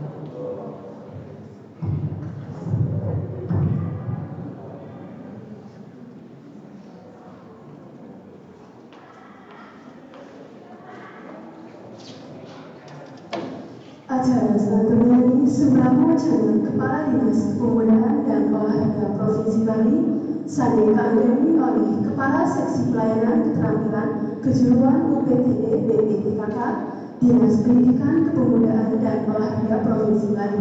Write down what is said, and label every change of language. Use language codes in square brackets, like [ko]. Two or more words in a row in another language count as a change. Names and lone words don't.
[id] Acara selanjutnya ini sebelah wacana Kepala Dinas Pemudaan dan Olahraga Provinsi Bali [ban] Sane Kanggeni [id] oleh Kepala Seksi Pelayanan Keterampilan Kejuruan UPTD BPTKK Dinas Pendidikan Kepemudaan dan Olahraga Provinsi Bali.